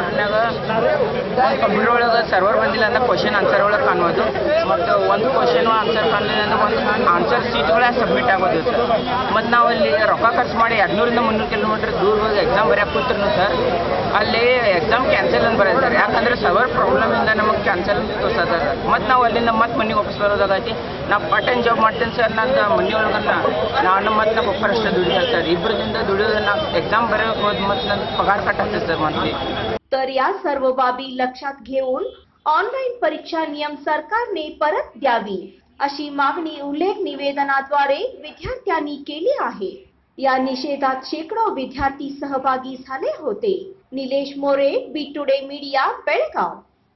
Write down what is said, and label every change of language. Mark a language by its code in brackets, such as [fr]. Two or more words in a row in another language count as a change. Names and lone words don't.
[kn] ಕಂಪ್ಯೂಟರ್ ಒಳಗೆ ಸರ್ವರ್ ಬಂದಿಲ್ಲ ಅಂದ್ರೆ [en] question answer [kn] ಒಳಗೆ ಕಾಣೋದು ಮತ್ತು ಒಂದು [en] question answer [kn] ಕಾಣಲಿಲ್ಲ ಅಂದ್ರೆ ಒಂದು [en] answer sheets submit [kn] ಆಗೋದು ಸರ್ ಮತ್ತು ನಾವು ಅಲ್ಲಿ ರೊಕ್ಕ ಖರ್ಚು ಮಾಡಿ 200 ರಿಂದ 300 ಕಿಲೋಮೀಟರ್ ದೂರ ಹೋಗಿ ಎಕ್ಸಾಮ್ ಬರೆಯಕ್ಕೆ ಕೂತ್ರು ಸರ್ ಅಲ್ಲಿ [en] exam cancel [kn] ಅಂತ ಬರೀತಾರೆ ಯಾಕಂದ್ರೆ [en] server problem [kn] ನಮಗೆ ಕ್ಯಾನ್ಸಲ್ ತೋರ್ಸದ ಮತ್ತು ನಾವು ಅಲ್ಲಿಂದ ಮತ್ತೆ ಮನೆಗೆ ವಾಪಸ್ ಬರೋದಾಗೈತಿ ನಾವು [en] part time job [kn] ಮಾಡ್ತೀನಿ ಸರ್ ನಂದು ಮನೆಯೊಳಗೆ ನಾನು ಮತ್ತು ನಮ್ಮ ಪಪ್ಪ ಅಷ್ಟೇ ದುಡಿತಾರೆ ಸರ್ ಇಬ್ಬರಿಂದ ದುಡಿಯೋದು ನಾವು ಎಕ್ಸಾಮ್ ಬರೆಯೋಕೆ ಹೋದ್ ಮತ್ತು ನನ್ನ ಪಗಾರ ಕಟ್ ಆಗ್ತದೆ ಸರ್ ಮಂತ್ಲಿ। [mr] तर या सर्व बाबी लक्षात घेऊन ऑनलाईन परीक्षा नियम सरकारने परत द्यावी अशी मागणी उल्लेख निवेदनाद्वारे विद्यार्थ्यांनी केली आहे। या निषेधात शेकडो विद्यार्थी सहभागी झाले होते। निलेश मोरे, बी टुडे मीडिया, बेळगाव।